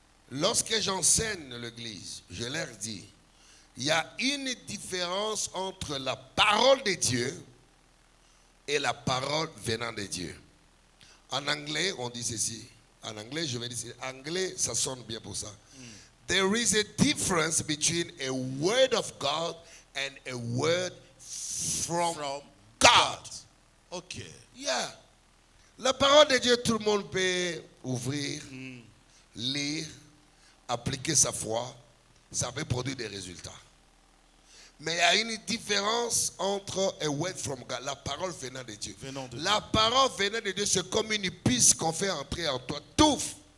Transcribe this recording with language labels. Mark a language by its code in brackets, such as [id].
[fr] Lorsque j'enseigne l'église, je leur dis, il y a une différence entre la parole de Dieu et la parole venant de Dieu. En anglais, on dit ceci. En anglais, je vais dire ceci. En anglais, ça sonne bien pour ça. [en] There is a difference between a word of God and a word from God. Ok. Yeah. [fr] La parole de Dieu, tout le monde peut ouvrir, lire, appliquer sa foi. Ça peut produire des résultats. Mais il y a une différence entre [en] a word from God, [fr] la parole venant de Dieu. La parole venant de Dieu, c'est comme une piste qu'on fait entrer en toi. Touf!